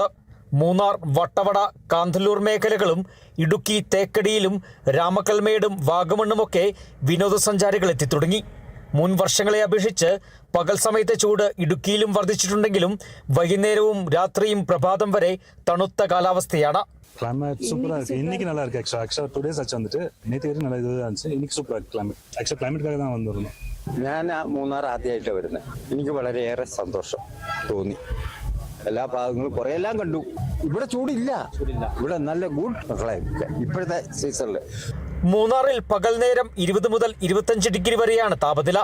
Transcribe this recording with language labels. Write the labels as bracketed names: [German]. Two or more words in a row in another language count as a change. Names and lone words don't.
[Malayalam] മൂന്നാർ, വട്ടവട, കാന്തല്ലൂർ മേഖലകളും ഇടുക്കി തേക്കടിയിലും രാമക്കൽമേടും വാഗമണ്ണുമൊക്കെ വിനോദസഞ്ചാരികൾ എത്തിത്തുടങ്ങി. മുൻ വർഷങ്ങളെ അപേക്ഷിച്ച് പകൽ സമയത്തെ ചൂട് ഇടുക്കിയിലും വർദ്ധിച്ചിട്ടുണ്ടെങ്കിലും വൈകുന്നേരവും രാത്രിയും പ്രഭാതം വരെ തണുത്ത കാലാവസ്ഥയാണ്. [English] climate super [Tamil] இருக்குது. இன்றைக்கி நல்லா இருக்குது. ஆக்சுவலாக 2 days ஆச்சு வந்துட்டு. நேற்று வரைக்கும் நல்லா இதுதான் இருந்துச்சு. இன்றைக்கி சூப்பராக இருக்குது ക്ലൈമറ്റ്. [English] actually climate [Malayalam] தான் വന്നിരുന്നു. ഞാൻ മൂന്നാർ ആദ്യമായിട്ട് വരുന്നത്. എനിക്ക് വളരെയേറെ സന്തോഷം തോന്നി. എല്ലാ ഭാഗങ്ങളും കുറേ എല്ലാം കണ്ടു. ഇവിടെ ചൂടില്ല, ഇവിടെ നല്ല [English] good climate [Malayalam] ഇപ്പോഴത്തെ സീസണിൽ. മൂന്നാറിൽ പകൽ നേരം 20 മുതൽ 25 ഡിഗ്രി വരെയാണ് താപനില.